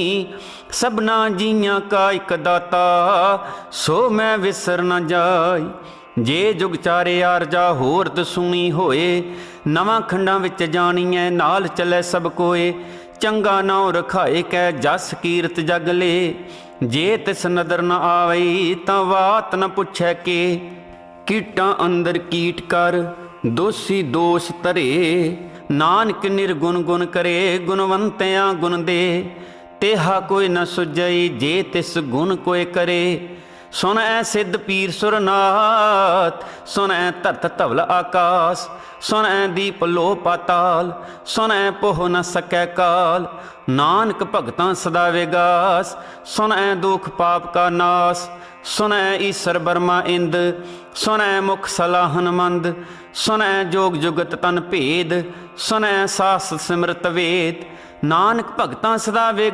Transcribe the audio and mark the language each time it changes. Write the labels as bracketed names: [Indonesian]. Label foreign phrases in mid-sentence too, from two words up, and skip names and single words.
[Punjabi] ਸਬਨਾ ਜੀਆਂ ਕਾ ਏਕ ਦਾਤਾ ਸੋ ਮੈਂ ਵਿਸਰ ਨ ਜਾਈ ਜੇ ਜੁਗ ਚਾਰੇ ਆਰਜਾ ਹੋਰਤ ਸੁਨੀ ਹੋਏ ਨਵਾਂ ਖੰਡਾਂ ਵਿਚ ਜਾਣੀਐ ਨਾਲ ਚਲੈ ਸਬ ਕੋਏ ਚੰਗਾ ਨਾਉ ਰਖਾਏ ਕੈ ਜਸ ਕੀਰਤ ਜਗ ਲੇ ਜੇ ਤਿਸ ਨਦਰ ਨ ਆਵਈ ਤਾਂ ਵਾਤ ਨ ਪੁਛੈ ਕੇ ਕੀਟਾਂ ਅੰਦਰ ਕੀਟ ਕਰ ਦੋਸ਼ੀ ਦੋਸ਼ ਧਰੇ ਨਾਨਕ ਨਿਰਗੁਣ ਗੁਣ ਕਰੇ ਗੁਣਵੰਤਿਆਂ ਗੁਣ ਦੇ ਤੇਹਾ ਕੋਈ ਨ ਸੁਝਈ ਜੇ ਤਿਸ ਗੁਣ ਕੋਈ ਕਰੇ ਸੁਨ ਐ ਸਿੱਧ ਪੀਰ ਸੁਰਨਾਥ ਸੁਨ ਐ ਧਰਤ ਧਵਲ ਆਕਾਸ਼ ਸੁਨ ਐ ਦੀਪ ਲੋ ਪਾਤਾਲ ਸੁਨ ਐ ਪੋਹ ਨ ਸਕੈ ਕਾਲ ਨਾਨਕ ਭਗਤਾਂ ਸਦਾ ਵਿਗਾਸ ਸੁਨ ਐ ਦੁਖ ਪਾਪ ਕਾ ਨਾਸ਼ ਸੁਨ ਐ ਈਸਰ ਬਰਮਾ ਇੰਦ ਸੁਨ ਐ ਮੁਖ ਸਲਾਹਨ ਮੰਦ ਸੁਨ ਐ ਜੋਗ ਜੁਗਤ ਤਨ ਭੇਦ ਸੁਨ ਐ ਸਾਸ ਸਿਮਰਤ ਵੇਦ ਨਾਨਕ ਭਗਤਾਂ ਸਦਾ